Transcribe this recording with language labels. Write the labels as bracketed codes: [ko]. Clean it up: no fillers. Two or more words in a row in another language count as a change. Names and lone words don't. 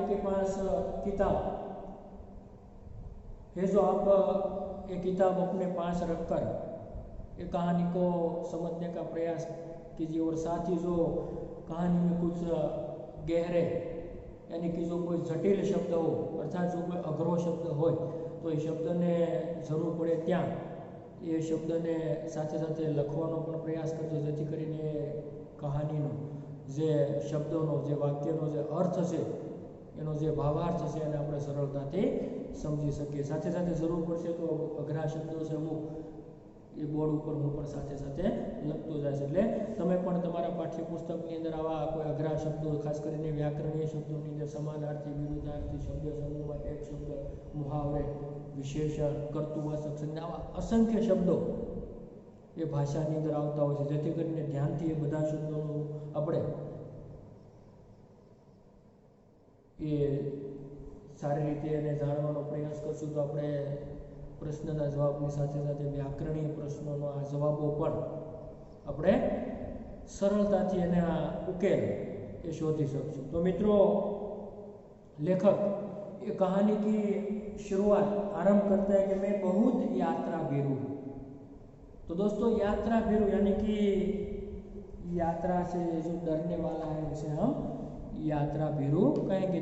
[hi] आपके पास किताब है जो आप ये किताब अपने पास रखकर ये कहानी को समझने का प्रयास कीजिए और साथ ही जो कहानी में कुछ गहरे यानी कि जो कोई जटिल शब्द हो अर्थात [gu] જો કોઈ અઘરો શબ્દ હો તો એ શબ્દ ને જરૂર પડે ત્યાં એ શબ્દ ને સાથે સાથે લખવાનો પણ પ્રયાસ કરજો જેથી કરીને કહાનીનો જે શબ્દોનો જે વાક્યનો જે અર્થ છે એનો જે ભાવાર્થ છે એને આપણે સરળતાથી સમજી શકીએ। સાથે સાથે જરૂર પડશે તો અઘરા શબ્દો છે અમુક એ બોર્ડ પર હું પણ સાથે સાથે લખતો જાય છે એટલે તમે પણ તમારા પાઠ્યપુસ્તકની અંદર આવા કોઈ અઘરા શબ્દો ખાસ કરીને વ્યાકરણીય શબ્દોની અંદર સમાનાર્થી વિરુદ્ધાર્થી શબ્દ સમૂહમાં એક શબ્દ મુહાવરે વિશેષણ કર્તુવાચક સંજ્ઞા આવા અસંખ્ય શબ્દો એ ભાષાની અંદર આવતા હોય છે જેથી કરીને ધ્યાનથી એ બધા શબ્દોનું આપણે એ સારી રીતે એને જાણવાનો પ્રયાસ કરશું તો આપણે પ્રશ્નના જવાબની સાથે સાથે વ્યાકરણીય પ્રશ્નોનો આ જવાબો પણ આપણે સરળતાથી એને આ ઉકેલ એ શોધી શકશું। તો મિત્રો [hi] लेखक ये कहानी की शुरुआत आरंभ करता है कि मैं बहुत यात्रा भीरू हूँ। तो दोस्तों यात्रा भीरू यानी कि यात्रा से जो डरने वाला है उसे हम यात्रा भीरू कहेंगे।